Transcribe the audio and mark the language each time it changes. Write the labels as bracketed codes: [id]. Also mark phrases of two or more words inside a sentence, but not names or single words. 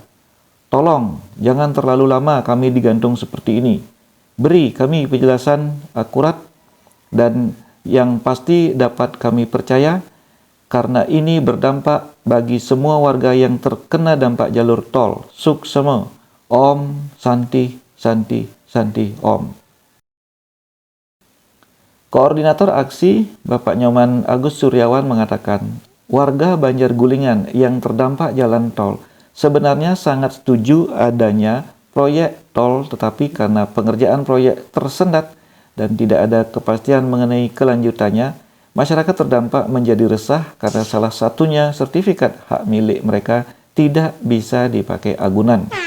[id] Tolong, jangan terlalu lama kami digantung seperti ini. Beri kami penjelasan akurat dan yang pasti dapat kami percaya, karena ini berdampak bagi semua warga yang terkena dampak jalur tol. [sa] Suksema. Om Santi Santi Santi Om. [id] Koordinator aksi Bapak Nyoman Agus Suryawan mengatakan, warga Banjargulingan yang terdampak jalan tol sebenarnya sangat setuju adanya proyek tol, tetapi karena pengerjaan proyek tersendat dan tidak ada kepastian mengenai kelanjutannya, masyarakat terdampak menjadi resah karena salah satunya sertifikat hak milik mereka tidak bisa dipakai agunan.